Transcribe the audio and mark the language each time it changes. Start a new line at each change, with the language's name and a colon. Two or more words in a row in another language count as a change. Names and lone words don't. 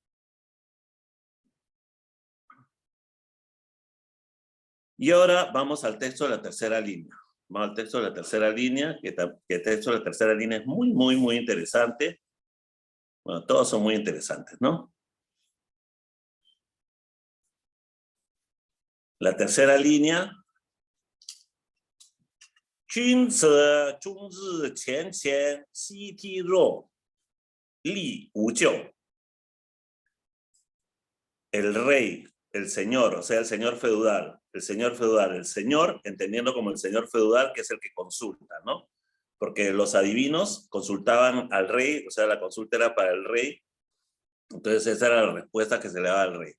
Spanish: Y ahora vamos al texto de la tercera línea. Vamos al texto de la tercera línea, que el texto de la tercera línea es muy, muy, muy interesante. Bueno, todos son muy interesantes, ¿no? La tercera línea.
Chinese: 君子终日乾乾，夕惕若，力无咎。
Spanish: El rey, el señor, o sea, el señor feudal, el señor, entendiendo como el señor feudal, que es el que consulta, ¿no? Porque los adivinos consultaban al rey, o sea, la consulta era para el rey, entonces esa era la respuesta que se le daba al rey.